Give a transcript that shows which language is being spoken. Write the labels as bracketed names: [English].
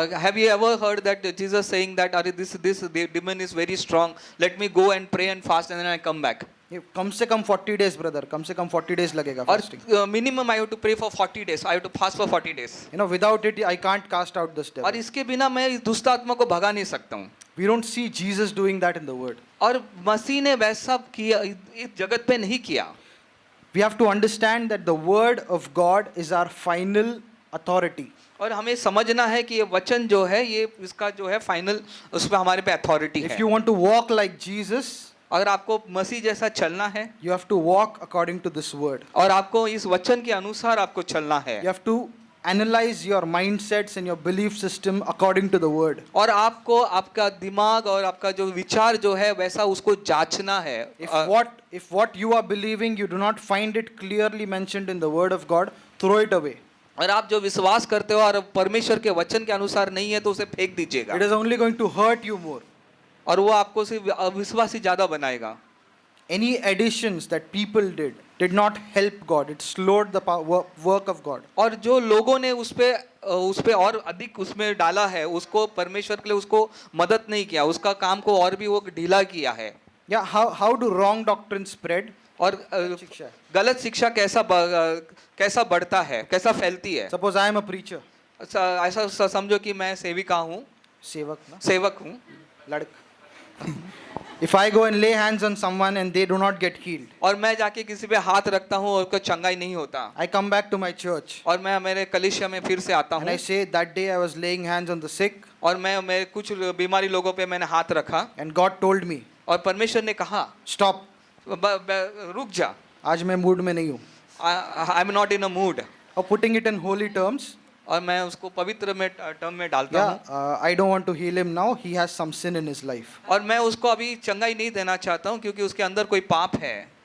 [English] Have you ever heard that Jesus saying that अरे this demon is very strong, let me go and pray and fast and then I come back? [Hindi] ये कम से कम 40 days brother, कम से कम 40 days लगेगा और fasting. [English] minimum I have to pray for 40 days, I have to fast for 40 days. You know, without it I can't cast out this devil. [Hindi] और इसके बिना मैं इस दुष्ट आत्मा को भगा नहीं सकता हूँ. [English] We don't see Jesus doing that in the word. [Hindi] और मसीह ने वैसा किया इस जगत पे नहीं किया. [English] We have to understand that the word of God is our final authority. [Hindi] और हमें समझना है कि ये वचन जो है ये इसका जो है फाइनल उस पे हमारे पे अथॉरिटी [English] If [Hindi] है. [English] you want to walk like Jesus, [Hindi] अगर आपको मसीह जैसा चलना है [English] you have to walk according to this word. [Hindi] और आपको इस वचन के अनुसार आपको चलना है. [English] You have to analyze your mindsets and your belief system according to the word. [Hindi] और आपको आपका दिमाग और आपका जो विचार जो है वैसा उसको जांचना है. [English] If what you are believing you do not find it clearly mentioned in the word of God, throw it away. [Hindi] और आप जो विश्वास करते हो और परमेश्वर के वचन के अनुसार नहीं है तो उसे फेंक दीजिएगा. [English] It is only going to hurt you more. [Hindi] और वो आपको सिर्फ अविश्वासी ज्यादा बनाएगा. [English] Any additions that people did not help God. It slowed the work of God. [Hindi] और जो लोगों ने उस पे और अधिक उसमें डाला है उसको परमेश्वर के लिए उसको मदद नहीं किया, उसका काम को और भी वो ढीला किया है. [English] Yeah, how do wrong doctrines spread? [Hindi] और गलत शिक्षा कैसा बढ़ता है, कैसा फैलती है. [English] Suppose I am a preacher. [Hindi] ऐसा समझो कि मैं सेविका हूँ, सेवक हूँ. लड़का. [English] If I go and lay hands on someone and they do not get healed, [Hindi] और मैं जाके किसी पे हाथ रखता हूँ और उसको चंगाई नहीं होता, [English] I come back to my church [Hindi] और मैं मेरे कलीसिया में फिर से आता [English] and I [Hindi] हूँ [English] say that day I was laying hands on the sick [Hindi] और मैं कुछ बीमारी लोगों पे मैंने हाथ रखा [English] and God told me, [Hindi] और परमेश्वर ने कहा [English] stop, [Hindi] रुक जा, आज मैं मूड में नहीं हूँ. [English] I am not in a mood. Or putting it in holy terms, [Hindi] और मैं उसको पवित्र में टर्म में डालता हूँ. [English] I don't want to heal him now. He has some sin in his life. [Hindi] और मैं उसको अभी चंगाई नहीं देना चाहता हूँ क्योंकि उसके अंदर कोई पाप है.